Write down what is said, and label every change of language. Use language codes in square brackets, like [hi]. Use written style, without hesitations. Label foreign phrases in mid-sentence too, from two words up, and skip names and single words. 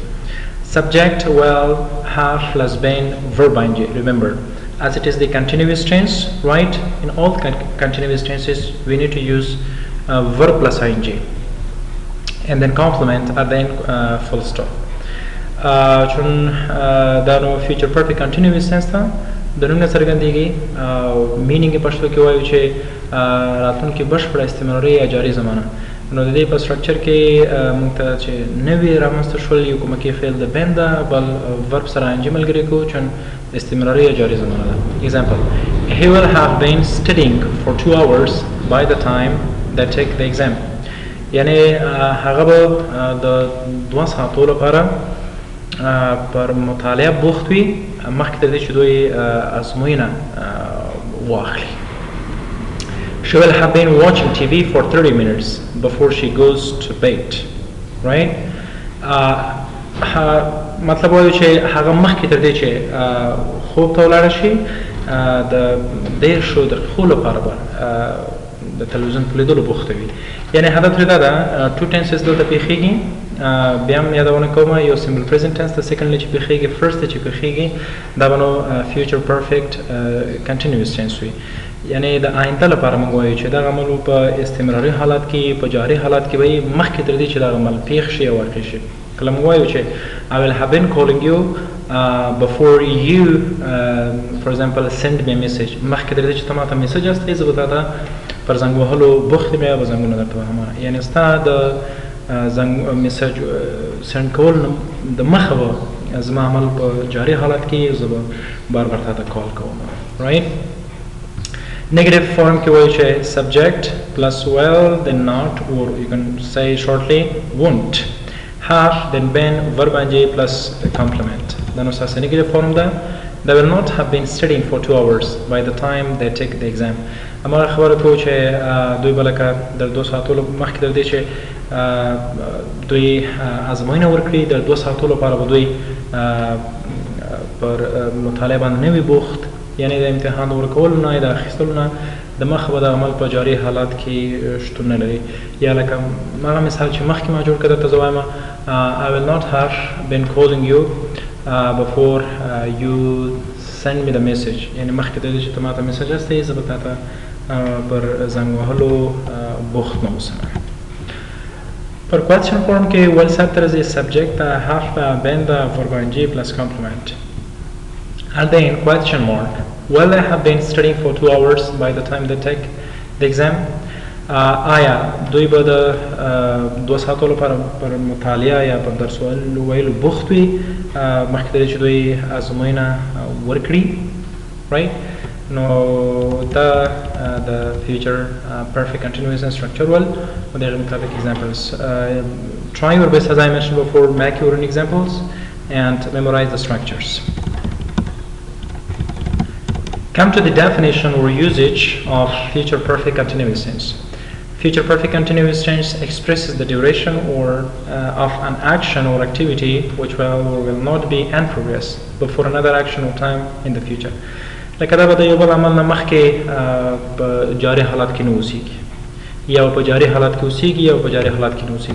[en] Subject will have plus been verb ing. Remember, as it is the continuous tense, right? In all continuous tenses, we need to use verb plus ing, and then complement and then full stop. [ps] چون دا نو [en] future perfect continuous tense [ps] ته د نوم نه څرګندېږي. مینینګ یې پښتو کې وایو چې راتلونکې بشپړه استمراري یا جاري زمانه. نو د دې په سټرکچر کې موږ ته چې نوي رامنځته شول یو کومکي فعل د بین ده، بل ورب سره انجي ملګري کړو چون استمراري یا جاري زمانه ده. [en] Example: He will have been studying for 2 hours by the time they take the exam. [ps] یعنی هغه به د 2 ساعتو لپاره پر مطالعه بوخت وي مخکې تر دې چې دوی ازموینه واخلي. [en] She will have been watching TV for 30 minutes before she goes to bed, right? [ps] مطلب وایو چې هغه مخکې تر دې چې خوب ته ولاړه شي د 10 دقیقو لپاره به د تلویزیون په لیدلو بوخته وي. یعنې هدف ترې دا ده [en] two tenses [ps] دلته پېښېږي. بیا هم یادونه کوم یو [en] simple present tense [ps] ته secondly چې پېښېږي first چې پېښېږي دا به نو [en] future perfect continuous tense [ps] وي. یعنې د آینده لپاره موږ وایو چې دغه عمل په استمراري حالت کې په جاري حالت کې به مخکې تر دې چې دغه عمل پېښ شي او واقع شي. کله موږ وایو چې [en] I will have been calling you before you for example send me a message. [ps] مخکې تر دې چې ته ماته میسج استوې زه به تا ته پر زنګ وهلو بوخت یم یا به زنګونه درته وهم. یعنې ستا د زنګ میسج سند کول د مخه به زما عمل په جاري حالت کې زه به بار بار تا ته کال کوم، [en] right? Negative form [ps] کې وایي چې [en] subject plus will then not, or you can say shortly won't, have then been verb ing plus complement. [ps] دا نو ستاسو [en] negative form [ps] ده. [en] They will not have been studying for 2 hours by the time they take the exam. [ps] اما خبره کوو چې دوی به لکه د 2 ساعتو مخکې تر دې چې دوی ازموینه ورکړي د 2 ساعتو لپاره به دوی پر مطالعه باندې نه وي بوخت، یعنې د امتحان ورکولو نه یا د اخیستلو نه د مخه به د عمل په جاري حالات کې شتون نه لري. یا لکه هغه مثال چې مخکې ما جوړ کړی درته زه وایم [en] I will not have been calling you before you send me the message. [ps] یعنې مخکې تر دې چې ته ما ته میسج استوې زه به تا ته پر زنګ وهلو بوخت نه اوسم. [en] پر question form کې will sector is subject have been the verb ing plus complement. And then question mark, will they have been studying for 2 hours by the time they take the exam? [ps] آیا دوی به د 2 ساعتو لپاره پر مطالعه یا پر درس ویلو بوخت وي مخکې تر دې چې دوی ازموینه ورکړي، right? نو دا د [en] future perfect continuous and structural [ps] و دغه مطابق examples. [en] Try your best, as I mentioned before, make your own examples and memorize the structures. Come to the definition or usage of future perfect continuous tense. Future perfect continuous tense expresses the duration or of an action or activity which will or will not be in progress before another action or time in the future. [ps] لکه دا به د یو بل عمل نه مخکې په جاري حالت کې نه اوسېږي، یا په جاري حالت کې اوسېږي یا په جاري حالت کې نه اوسېږي.